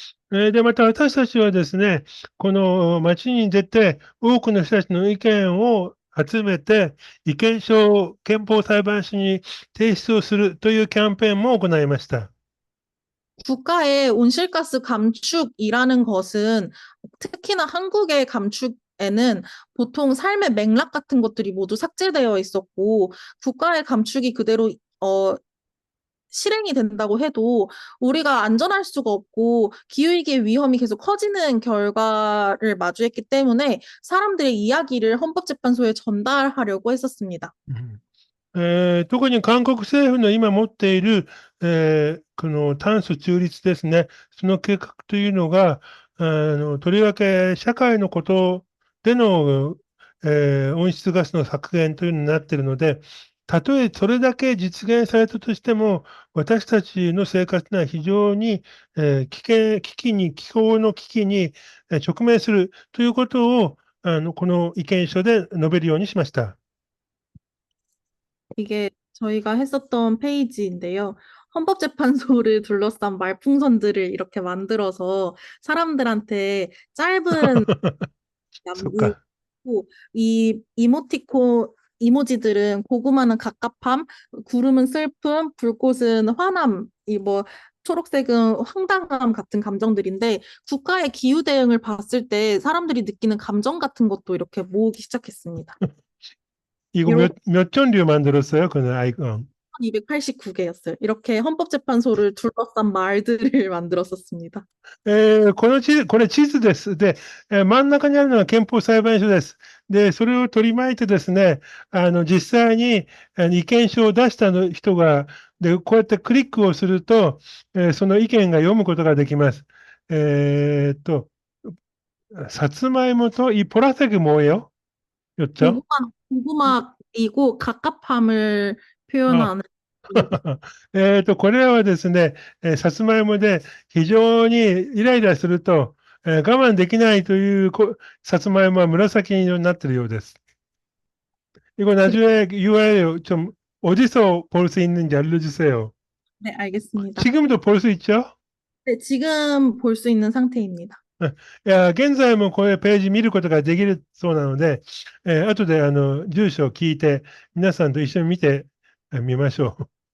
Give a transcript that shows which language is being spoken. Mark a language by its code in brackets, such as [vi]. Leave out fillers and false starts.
[ja] で、また私たちはですね、この町に出て、多くの人たちの意見を集めて、意見書を憲法裁判所に提出をするというキャンペーンも行いました。 [ko] 국가의 온실가스 감축이라는 것은 특히나 한국의 감축에는 보통 삶의 맥락 같은 것들이 모두 삭제되어 있었고 국가의 감축이 그대로 실행이 된다고 해도 우리가 안전할 수가 없고 기후위기의 위험이 계속 커지는 결과를 마주했기 때문에 사람들의 이야기를 헌법재판소에 전달하려고 했었습니다. [ja] 特に韓国政府の今持っている、この炭素中立ですね、その計画というのが、とりわけ社会のことでの、温室ガスの削減というのになっているので、たとえそれだけ実現されたとしても、私たちの生活には非常に、気候の危機に直面するということを、この意見書で述べるようにしました。 [ko] 이게 저희가 했었던 페이지인데요. 헌법재판소를 둘러싼 말풍선들을 이렇게 만들어서 사람들한테 짧은 [ja] そっか。 [ko] 남기고 이 이모지들은 고구마는 갑갑함, 구름은 슬픔, 불꽃은 화남, 초록색은 황당함 같은 감정들인데 국가의 기후 대응을 봤을 때 사람들이 느끼는 감정 같은 것도 이렇게 모으기 시작했습니다. 이거 이렇게 몇 전류 만들었어요? 그 아이콘. 289개였어요. 이렇게 헌법재판소를 둘러싼 말들을 만들었었습니다. [ja] これ地図です。で、真ん中にあるのが憲法裁判所です。で、それを取り巻いてですね、実際に意見書を出したの人が、で、こうやってクリックをすると、その意見が読むことができます。えーっと、さつまいもと [ko] 이 보라색이 뭐예요? 였죠? 고구마이고 갑갑함을 아, 표현하는 [ja] これらはですね、さつまいもで非常にイライラすると、我慢できないというさつまいもは紫色になっているようです。 [ko] 이거 나중에 URL 좀 어디서 볼 수 있는지 알려주세요. 네, 알겠습니다. 지금도 볼 수 있죠? 네, 지금 볼 수 있는 상태입니다. [ja] いや、現在もこういうページ見ることができるそうなので、後で住所を聞いて、皆さんと一緒に見てみましょう。